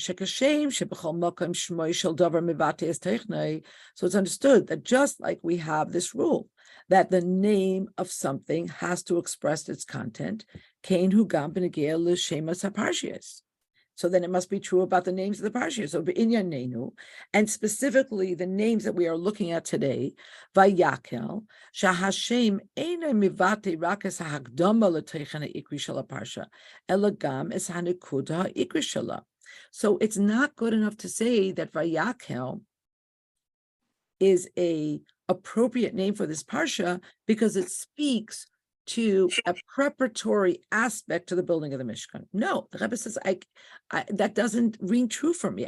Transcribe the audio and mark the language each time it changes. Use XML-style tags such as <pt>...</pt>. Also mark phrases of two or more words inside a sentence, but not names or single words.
<en>So it's understood that just like we have this rule that the name of something has to express its content, so then it must be true about the names of the parshas. So b'inyanenu, and specifically the names that we are looking at today,</en> <he>ויקהל, שהשם אינה מבטא רק את ההקדמה לתוכן העיקרי של הפרשה, אלא גם את הנקודה העיקרית שלה.</he> <en>So it's not good enough to say that Vayakhel is a appropriate name for this parsha because it speaks to a preparatory aspect to the building of the Mishkan. No, the Rebbe says, that doesn't ring true for me.</en>